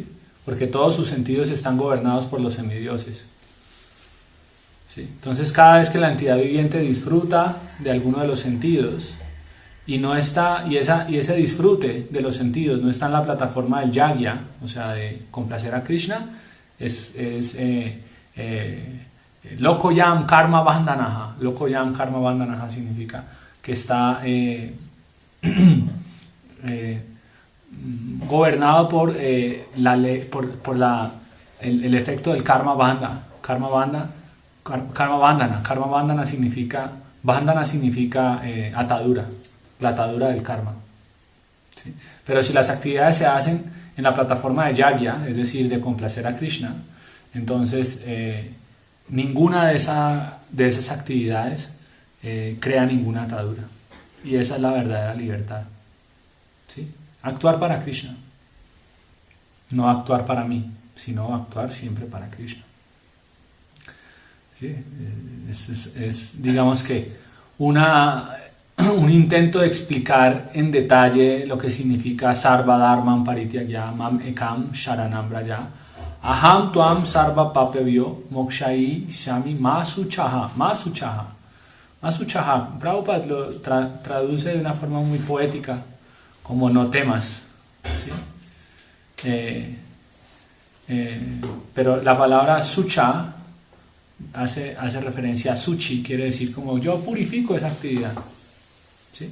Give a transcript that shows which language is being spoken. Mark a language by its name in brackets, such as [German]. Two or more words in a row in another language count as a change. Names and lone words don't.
[Spanish] Porque todos sus sentidos están gobernados por los semidioses. ¿Sí? Entonces, cada vez que la entidad viviente disfruta de alguno de los sentidos y ese disfrute de los sentidos no está en la plataforma del yagya, o sea, de complacer a Krishna, es [Sanskrit] lokoyam karma bandhanaha. Lokoyam karma bandhanaha [Spanish] significa que está gobernado por el efecto del [Sanskrit] karma bandha. Karma bandhana [Spanish] significa atadura, la atadura del karma. ¿Sí? Pero si las actividades se hacen en la plataforma de yagya, es decir, de complacer a Krishna, entonces ninguna de esas actividades crea ninguna atadura. Y esa es la verdadera libertad. ¿Sí? Actuar para Krishna. No actuar para mí, sino actuar siempre para Krishna. ¿Sí? Es digamos que un intento de explicar en detalle lo que significa [Sanskrit] Sarva Dharmam Parityagya Mam Ekam Sharanam Braja Aham Tuam Sarva Papavyo Mokshai Shami Masuchaha. Masuchaha. [Spanish] Prabhupada lo traduce de una forma muy poética, como no temas. ¿Sí? Pero la palabra sucha hace referencia a suchi, quiere decir como yo purifico esa actividad. ¿Sí?